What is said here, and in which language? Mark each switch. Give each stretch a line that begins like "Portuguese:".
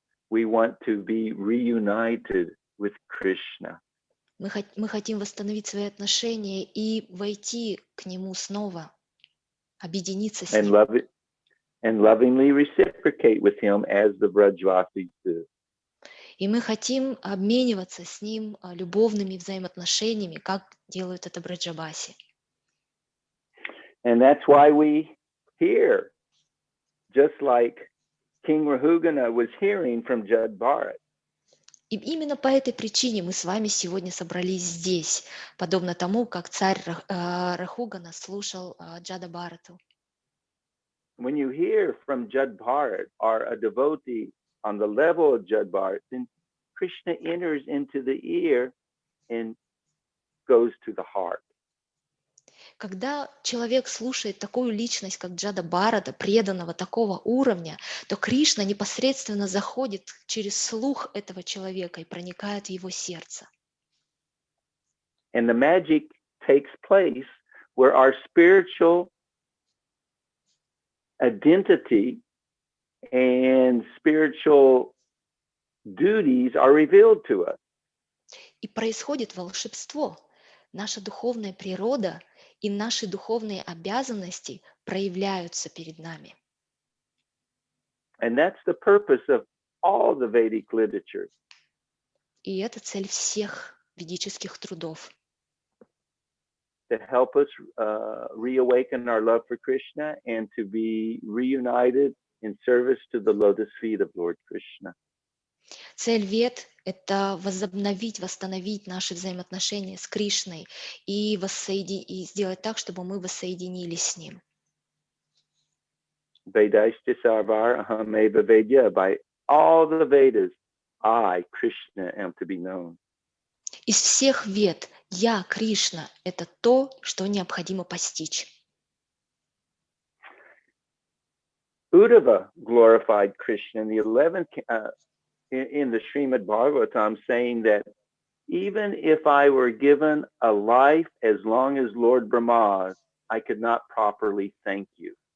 English: We want to be reunited with Krishna.
Russian: Мы хотим восстановить свои отношения и войти к Нему снова, объединиться с Ним.
English: And lovingly reciprocate with him as the Vrajvasis do.
Russian: И мы хотим обмениваться с Ним любовными взаимоотношениями, как делают это браджабаси.
English: And that's why we hear, just like King Rahugana was hearing from Jad Bharat.
Russian: И именно по этой причине мы с вами сегодня собрались здесь, подобно тому, как царь Рахугана слушал Джада Бхарату.
English: When you hear from Jad Bharat or a devotee on the level of Jad Bharat, then Krishna enters into the ear and goes to the heart.
Russian: Когда человек слушает такую личность, как Джада Бхарата, преданного такого уровня, то Кришна непосредственно заходит через слух этого человека и проникает в его сердце.
English: And the magic takes place where our spiritual identity and spiritual duties are revealed to us.
Russian: И происходит волшебство. Наша духовная природа и наши духовные обязанности проявляются перед нами.
English: And that's the purpose of all the Vedic literature.
Russian: И это цель всех ведических трудов.
English: To help us reawaken our love for Krishna and to be reunited in service to the lotus feet of Lord Krishna.
Russian: Цель Вед — это восстановить наши взаимоотношения с Кришной и сделать так, чтобы мы воссоединились с Ним.
Sanskrit: Vedaishta sarvar aham eva vedya.
English: By all the Vedas, I, Krishna, am to be known.
Russian: Из всех Вед я, Кришна, это то, что необходимо постичь.
English: Uddhava glorified Krishna in the 11th in the Srimad Bhagavatam, saying that even if I were given a life as long as Lord Brahma's, I could not properly thank you.